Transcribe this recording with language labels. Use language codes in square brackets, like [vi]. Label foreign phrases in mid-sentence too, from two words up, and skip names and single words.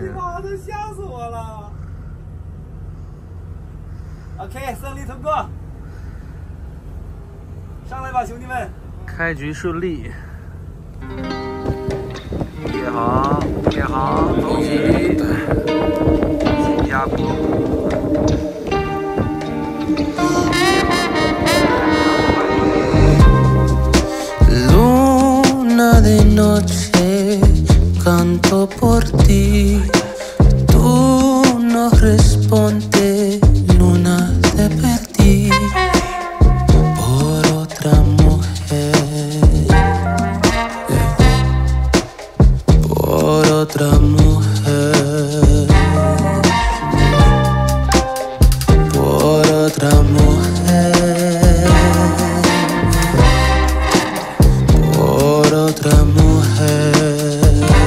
[zh] 你妈的，吓死我了 ！OK， 胜利通过，上来吧，兄弟们！开局顺利。列航，走起！新加坡。 [es] Luna de noche, canto por ti. Tú no respondes, luna te perdí por otra mujer, por otra mujer, por otra mujer, por otra mujer.